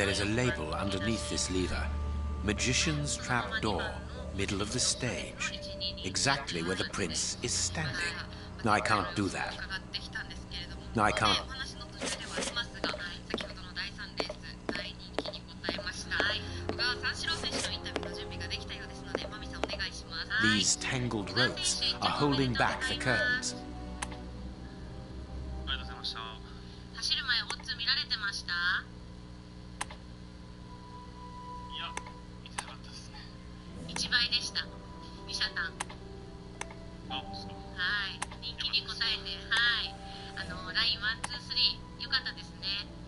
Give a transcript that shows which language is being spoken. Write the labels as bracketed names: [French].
[English] There is a label underneath this lever. Magician's Trap Door, middle of the stage. Exactly where the prince is standing. No, I can't do that. [Japanese] 伺ってきたんですけれども、 [English] No, I can't. [Japanese] お話の途中ではありますが、先ほどの第3レース大人気に応えました、小川三四郎選手のインタビューの準備ができたようですので、マミさんお願いします。 [English] These tangled ropes are holding back the curtains. [Japanese] ありがとうございました。走る前オッズ見られてました？いや、見てなかったですね。 1倍でした。2車単。あ、そう。はい、人気に応えて、はい、ライン1、2、3、良かったですね。